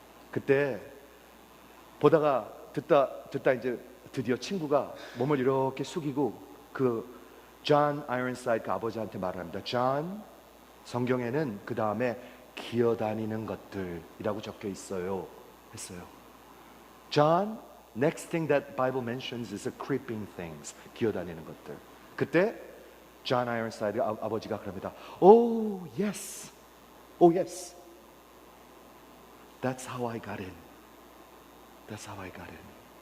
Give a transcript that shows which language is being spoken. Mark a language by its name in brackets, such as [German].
[Korean] 그때 보다가 듣다 이제 드디어 친구가 몸을 이렇게 숙이고 그 존 아이런사이드 그 아버지한테 말을 합니다. 존, 성경에는 그 다음에 기어다니는 것들이라고 적혀 있어요 했어요. [English] John, next thing that Bible mentions is a creeping things. [Korean] 기어다니는 것들. 그때 존 아이런사이드 아버지가 그럽니다. [English] Oh yes, oh yes. That's how I got in. That's how I got in.